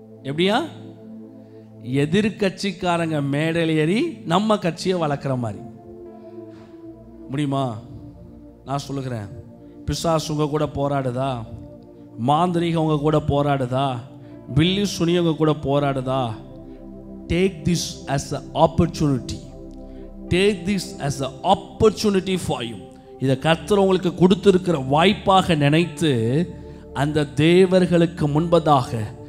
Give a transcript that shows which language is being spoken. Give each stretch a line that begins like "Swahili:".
Tamil: எப்படியா? எதிர்கட்சிக்காரங்க மேடையில் ஏறி நம்ம கட்சியை வளர்க்குற மாதிரி முடியுமா? நான் சொல்லுகிறேன், பிசாசு உங்க கூட போராடுதா, மாந்திரிகம் உங்க கூட போராடுதா, பில்லி சுனி உங்க கூட போராடுதா,
English: Take this as an opportunity. Take this as an opportunity for you.
Tamil: இதை கர்த்தர் உங்களுக்கு கொடுத்திருக்கிற வாய்ப்பாக நினைத்து அந்த தேவர்களுக்கு முன்பதாக